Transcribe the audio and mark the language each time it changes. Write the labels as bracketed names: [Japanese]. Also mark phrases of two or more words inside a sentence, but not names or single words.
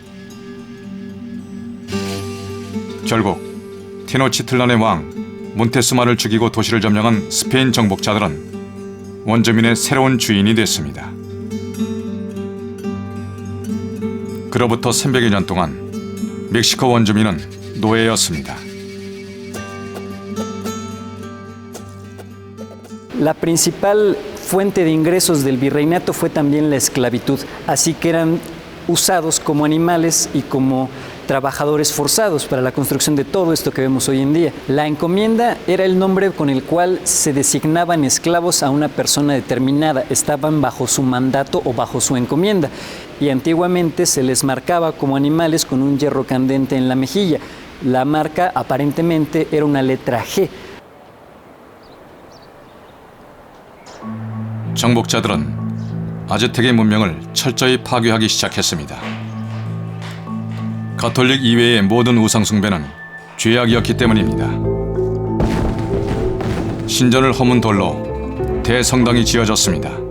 [Korean] 결국 테노치틀란의 왕 몬테수마를 죽이고 도시를 점령한 스페인 정복자들은 원주민의 새로운 주인이 됐습니다. 그로부터 300여 년 동안 멕시코 원주민은 노예였습니다. [Spanish] La principal fuente de ingresos del virreinato fue también la esclavitud, así que eran usados como animales y como trabajadores forzados para la construcción de todo esto que vemos hoy en día. La encomienda era el nombre con el cual se designaban esclavos a una persona determinada, estaban bajo su mandato o bajo su encomienda, y antiguamente se les marcaba como animales con un hierro candente en la mejilla. La marca aparentemente era una letra G. [Korean] 정복자들은 아즈텍의 문명을 철저히 파괴하기 시작했습니다. 가톨릭 이외의 모든 우상 숭배는 죄악이었기 때문입니다. 신전을 허문 돌로 대성당이 지어졌습니다.